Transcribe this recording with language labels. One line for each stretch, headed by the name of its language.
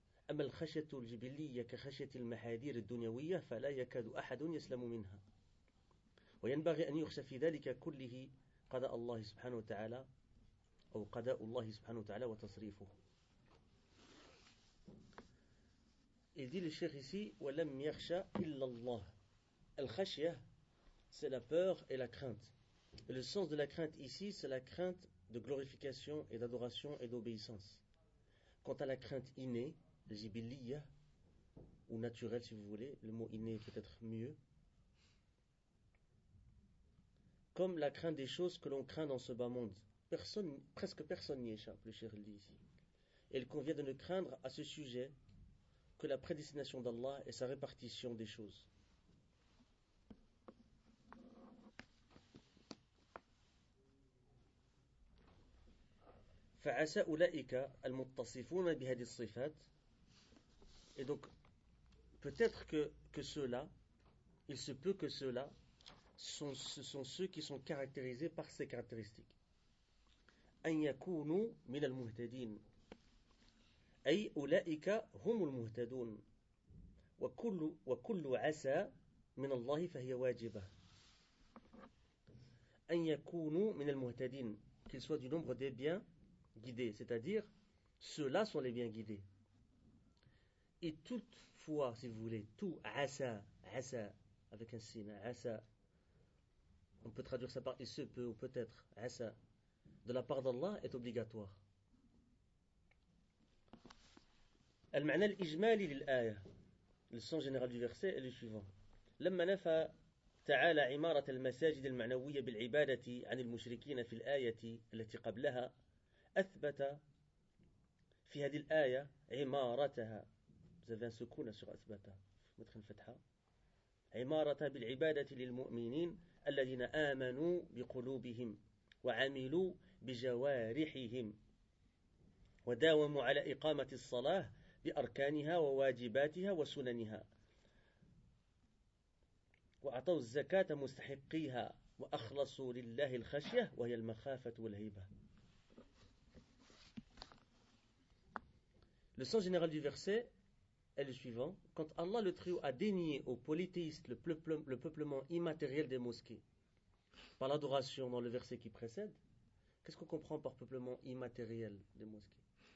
Arabic: أما الخشية الجبلية كخشية المحاذير الدنيوية فلا يكاد أحد يسلم منها. وينبغي أن يخشى في ذلك كله قضاء الله سبحانه وتعالى أو قضاء الله سبحانه وتعالى وتصريفه.
French: Il dit le cheikh ici
Arabic: ولم يخشى إلا الله.
French: الخشية c'est la peur et la crainte. Et le sens de la crainte ici c'est la crainte de glorification et d'adoration et d'obéissance. Quant à la crainte innée, jibiliya, ou naturelle si vous voulez, le mot inné est peut-être mieux, comme la crainte des choses que l'on craint dans ce bas monde, personne, presque personne n'y échappe, le cheikh dit ici. Et il convient de ne craindre à ce sujet que la prédestination d'Allah et sa répartition des choses.
Arabic: فعسى أولئك المتصفون بهذه الصفات.
French: Et donc, peut-être que ceux-là, il se peut que ceux-là, ce sont ceux qui sont caractérisés par ces caractéristiques.
Arabic: أن يكونوا من المهتدين. أي أولئك هم المهتدون. وكل عسى من الله فهي واجبة. أن يكونوا من المهتدين.
French: Qu'il soit du nombre des biens guidés, c'est-à-dire ceux-là sont les bien guidés. Et toutefois, si vous voulez, tout asa, asa avec un signe, asa, on peut traduire ça par il se peut ou peut-être asa, de la part d'Allah est obligatoire.
Arabic: Al-ma'na al-ijmali lil-aya,
French: le sens général du verset est le suivant:
Arabic: lamma nafa ta'ala imarat al-masajid al-ma'nawiyya bil-ibadati 'an al-mushrikina fi al-ayati allati qablaha أثبت في هذه الآية عمارتها.
French: Vous avez un secours sur أثبت. Vous mettez une fatha.
Arabic: عمارة بالعبادة للمؤمنين الذين آمنوا بقلوبهم وعملوا بجوارحهم وداوموا على إقامة الصلاة بأركانها وواجباتها وسننها وأعطوا الزكاة مستحقيها وأخلصوا لله الخشية وهي المخافة والهيبة.
French: Le sens général du verset est le suivant. Quand Allah le Très-Haut a dénié aux polythéistes le peuplement immatériel des mosquées par l'adoration dans le verset qui précède, qu'est-ce qu'on comprend par peuplement immatériel des mosquées ?